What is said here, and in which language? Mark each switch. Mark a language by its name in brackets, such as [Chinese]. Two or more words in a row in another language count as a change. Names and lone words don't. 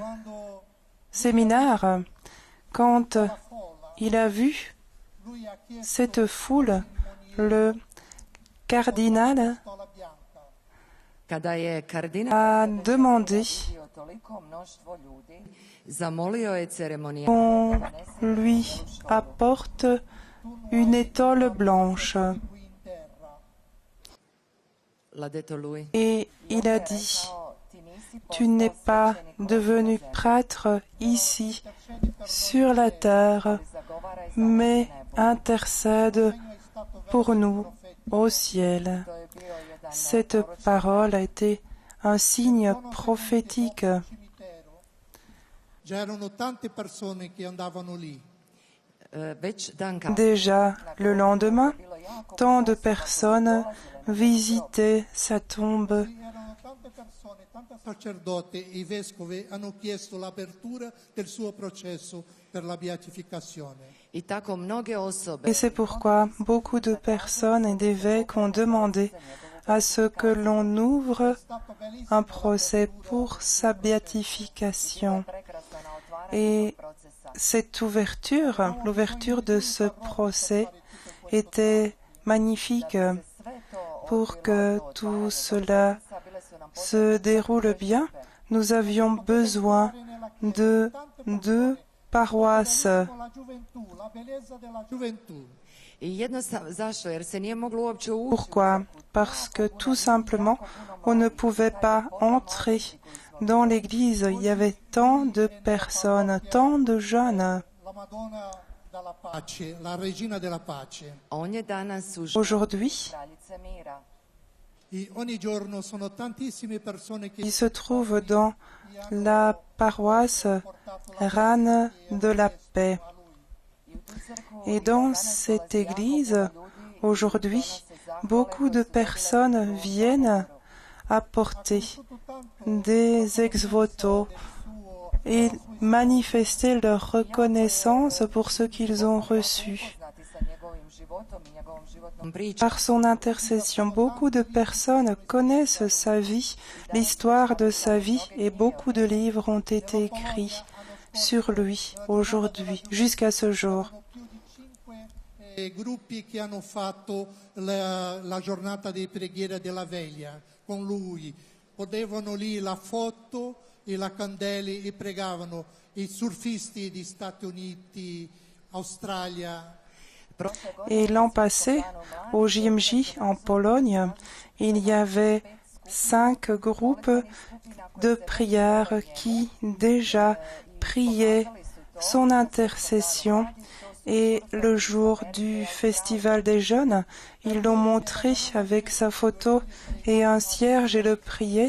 [Italian] Quando [French] séminaire. Quand [Italian] la folla, [French] il a vu [Italian] lui ha chiesto [French] cette foule, le cardinal [Italian] la bianca. [Croatian] Kada je kardinal [French] a demandé [Croatian] vidio toliko mnoštvo ljudi, zamolio je ceremonijal [French] qu'on lui apporte une étole blanche. [Italian] Qui in terra l'ha detto lui. [French] Et il a dit, [Croatian] Kao, ti nisi [French] tu n'es [Croatian] postao [French] pas [Croatian] svećenik [French] devenu [Croatian] ovdje na zemlji, [French] prêtre ici, sur la terre, [Croatian] zagovaraj za [French] mais [Croatian] nas na nebu. [French] intercède pour nous au ciel. [Croatian] To je bio jedan [French] Cette parole a été un signe prophétique. [Italian] cimitero. Già erano tante persone che andavano lì. [French] Déjà le lendemain, tant de personnes visitaient sa tombe. [Italian] Erano tante persone, tanti sacerdoti e i vescovi hanno chiesto l'apertura del suo processo per la beatificazione. [Croatian] I tako mnoge osobe [French] Et c'est pourquoi beaucoup de personnes et d'évêques ont demandé à ce que l'on ouvre un procès pour sa béatification. Et cette ouverture, l'ouverture de ce procès était magnifique pour que tout cela se déroule bien. Nous avions besoin de deux paroisses. [Italian] La gioventù, la bellezza della gioventù. [Croatian] I jednostavno, zašto? Jer se nije moglo uopće ući. [French] Pourquoi? Parce que tout simplement, on ne pouvait pas entrer dans l'église. Il y avait tant de personnes, tant de jeunes. [Italian] La Madonna della pace, la regina della pace. [Croatian] On je danas u životu [French] Aujourd'hui, [Croatian] kraljice mira. [Italian] E ogni giorno sono tantissime persone che [French] il se trouve dans la paroisse Rane de la Paix. Et dans cette église, aujourd'hui, beaucoup de personnes viennent apporter des ex-voto et manifester leur reconnaissance pour ce qu'ils ont reçu. Par son intercession, beaucoup de personnes connaissent sa vie, l'histoire de sa vie, et beaucoup de livres ont été écrits sur lui aujourd'hui, jusqu'à ce jour. [Italian] gruppi che hanno fatto la giornata di preghiera della veglia con lui. Potevano lì la foto e la candela e pregavano. I surfisti di Stati Uniti, Australia. [French] Et l'an passé, au JMJ en Pologne, il y avait 5 groupes de prières qui déjà priaient son intercession. Et le jour du Festival des Jeunes, ils l'ont montré avec sa photo et un cierge et le priait.